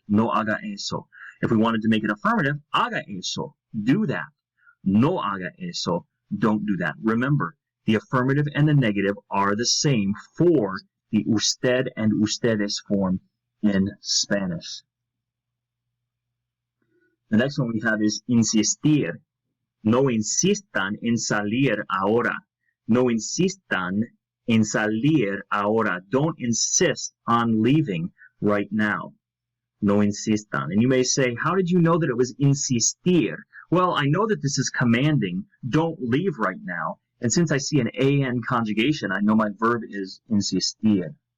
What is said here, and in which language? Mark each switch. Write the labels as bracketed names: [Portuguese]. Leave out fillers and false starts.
[Spanish] No haga eso. [English] If we wanted to make it affirmative, [Spanish] haga eso. [English] Do that. [Spanish] No haga eso. [English] Don't do that. Remember, the affirmative and the negative are the same for the usted and ustedes form in Spanish. The next one we have is insistir. [Spanish] No insistan en salir ahora. No insistan en salir ahora. [English] Don't insist on leaving right now. [Spanish] No insistan. [English] And you may say, how did you know that it was insistir? Well, I know that this is commanding, don't leave right now. And since I see an AN conjugation, I know my verb is insistir.